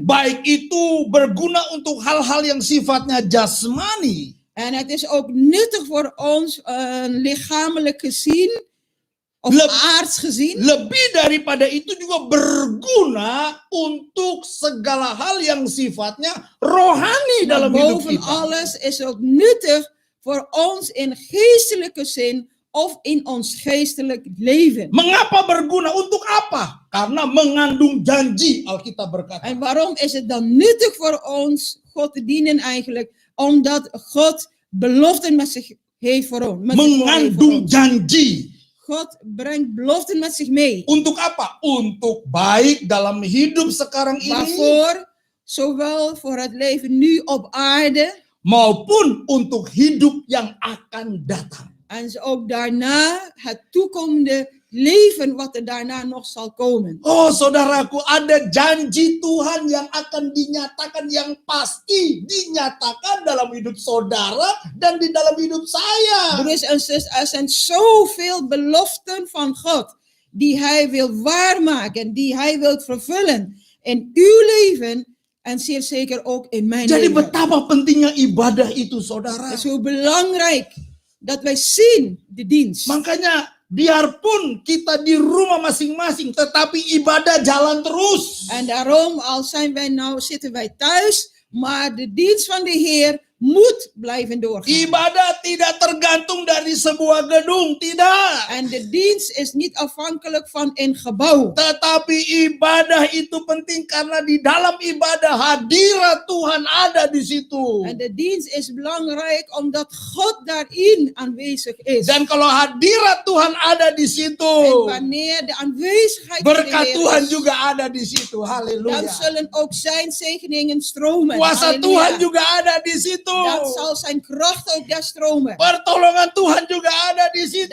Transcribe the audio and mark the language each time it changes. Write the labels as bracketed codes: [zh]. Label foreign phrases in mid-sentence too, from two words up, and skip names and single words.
[id] Baik itu berguna untuk hal-hal yang sifatnya jasmani, [nl] En het is ook nuttig voor ons, lichamelijk gezien, of aards gezien. [id] lebih daripada itu juga berguna untuk segala hal yang sifatnya rohani [nl] Maar [id] dalam hidup [nl] boven [id] kita. [nl] alles is ook nuttig voor ons in geestelijke zin of in ons geestelijk leven. [id] Mengapa berguna? Untuk apa? Karena mengandung janji, Alkitab berkata. [nl] En waarom is het dan nuttig voor ons God te dienen eigenlijk? Omdat God beloften met zich heeft voor ons. [id] Mengandung janji. [nl] God brengt beloften met zich mee. [id] Untuk apa? Untuk baik dalam hidup sekarang ini [nl] Waarvoor? Zowel voor het leven nu op aarde [id] maupun untuk hidup yang akan datang. [nl] en ook daarna het toekomende leven wat er daarna nog zal komen. [id] Oh saudaraku, ada janji Tuhan yang akan dinyatakan, yang pasti dinyatakan dalam hidup saudara dan di dalam hidup saya. [nl] Broeders en zusters, er zijn zoveel beloften van God die hij wil waarmaken, die hij wil vervullen in uw leven en zeer zeker ook in mijn [id] Jadi [nl] leven. [id] betapa pentingnya ibadah itu saudara. [nl] Het is hoe belangrijk dat wij zien de dienst. [id] Makanya biarpun kita di rumah masing-masing, tetapi ibadah jalan terus. [nl] En daarom, al zijn wij nou, zitten wij thuis, maar de dienst van de Heer moet blijven doorgaan. [id] Ibadah tidak tergantung dari sebuah gedung, tidak. [nl] En de dienst is niet afhankelijk van een gebouw. [id] Tetapi ibadah itu penting karena di dalam ibadah hadirat Tuhan ada di situ. [nl] En de dienst is belangrijk omdat God daarin aanwezig is. [id] Dan kalau hadirat Tuhan ada di situ, [nl] En wanneer de aanwezigheid van de [id] berkat Tuhan [nl] Heer is, [id] juga ada di situ. [nl] dan [id] Haleluya. [nl] zullen ook zijn zegeningen stromen. [id] Kuasa [nl] Halleluja. [id] Tuhan juga ada di situ. [nl] Dan zal zijn kracht ook daar stromen. [id] Pertolongan Tuhan juga ada di situ.